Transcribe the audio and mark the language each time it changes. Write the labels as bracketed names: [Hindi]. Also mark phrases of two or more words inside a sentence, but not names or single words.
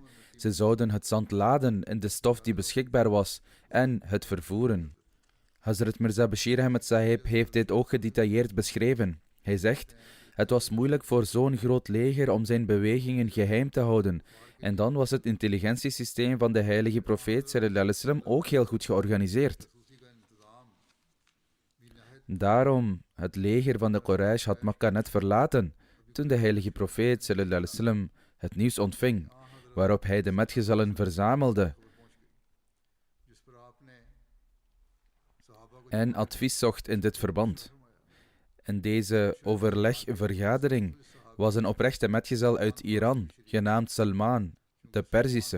[Dutch] Ze zouden het zand laden in de stof die beschikbaar was en het vervoeren. Hazrat Mirza Bashir Ahmed Sahib heeft dit ook gedetailleerd beschreven. Hij zegt: het was moeilijk voor zo'n groot leger om zijn bewegingen geheim te houden. En dan was het intelligentiesysteem van de heilige profeet [Arabic] صلى الله عليه وسلم [Dutch] ook heel goed georganiseerd. Daarom, het leger van de Quraysh had Mekka net verlaten. Toen de heilige profeet [Arabic] صلى الله عليه وسلم [Dutch] het nieuws ontving, waarop hij de metgezellen verzamelde en advies zocht in dit verband. In deze overlegvergadering was een oprechte metgezel uit Iran, genaamd Salman, de Perzische.